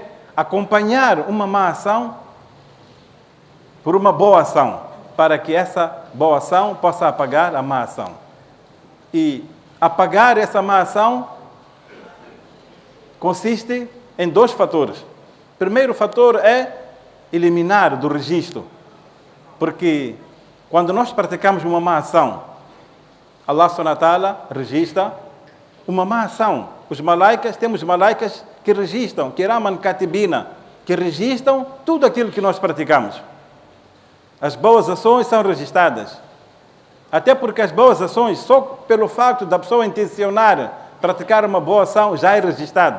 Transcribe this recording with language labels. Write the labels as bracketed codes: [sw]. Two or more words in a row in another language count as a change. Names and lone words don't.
[pt] Acompanhar uma má ação por uma boa ação, para que essa boa ação possa apagar a má ação. E apagar essa má ação consiste em 2 fatores. O primeiro fator é eliminar do registro, porque Quando nós praticamos uma má ação, Allah [ar] سبحانه وتعالى [pt] registra uma má ação. Temos malaicas que registram, [ar] كراماً كاتبين, [pt] que registram tudo aquilo que nós praticamos. As boas ações são registradas. Até porque as boas ações, só pelo facto da pessoa intencionar praticar uma boa ação, já é registrado.